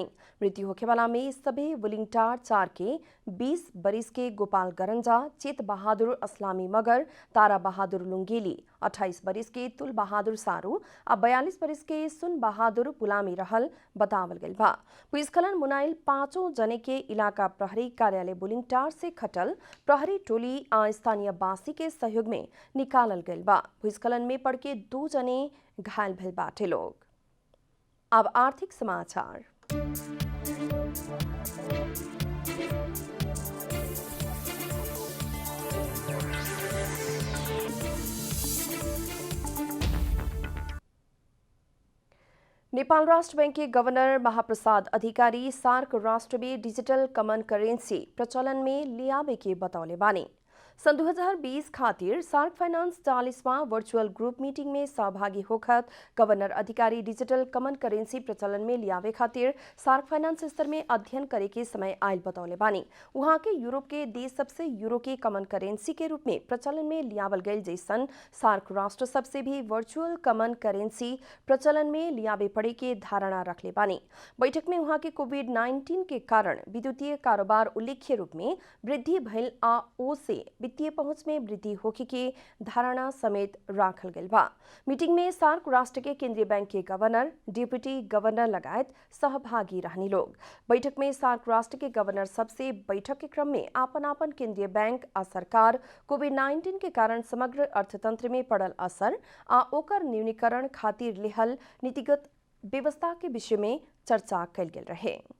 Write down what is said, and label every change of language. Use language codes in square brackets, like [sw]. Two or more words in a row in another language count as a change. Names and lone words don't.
[bho] मृत्यु होखे वाला में सभी बुलिंगटार 4 के 20 बरिस के गोपाल गरंजा, चित बहादुर असलामी मगर, तारा बहादुर लुंगेली, 28 बरिस के तुल बहादुर सारू आ 42 बरिस के सुन बहादुर पुलामी रहल बतावल गइल बा। भूस्खलन मुनाइल 5 जने के इलाका प्रहरी कार्यालय बुलिंगटार से खटल प्रहरी टोली आ स्थानीय बासी के सहयोग में निकालल गइल बा। भूस्खलन में पड़ के 2 जने घायल भइल बाटे लोग। अब आर्थिक समाचार। नेपाल राष्ट्र बैंक के गवर्नर महाप्रसाद अधिकारी सार्क राष्ट्र में [en] digital common currency [bho] प्रचलन में लियावे के बतौले बानी। सन 2020 खातिर सार्क फाइनेंस 40वां [en] virtual group meeting [bho] में सहभागी होकर गवर्नर अधिकारी [en] digital common currency [bho] प्रचलन में लियावे खातिर सार्क फाइनेंस स्तर में अध्ययन करे के समय आयल बतौले बानी। वहां के यूरोप के देश सबसे यूरो के कमन करेंसी के रूप में प्रचलन में लियावल गए जैसन सार्क राष्ट्र सबसे भी [en] virtual common currency [bho] प्रचलन में लियावे पड़े के धारणा रखले बानी। बैठक में वहां के कोविड-19 के कारण विद्युतीय कारोबार उल्लेख्य रूप में वृद्धि भइल आ ओ से वित्तीय पहुंच में वृद्धि होखे के धारणा समेत राखल गइल बा। मीटिंग में सार्क राष्ट्र के केंद्रीय बैंक के गवर्नर, [en] deputy governor [bho] लगायत सहभागी रहनी लोग। बैठक में सार्क राष्ट्र के गवर्नर सबसे बैठक के क्रम में आपन केंद्रीय बैंक आ सरकार कोविड-19 के कारण समग्र अर्थतंत्र में पड़ल असर आ ओकर न्यूनीकरण खातिर लेहल नीतिगत व्यवस्था के विषय में चर्चा कल गेल रहे।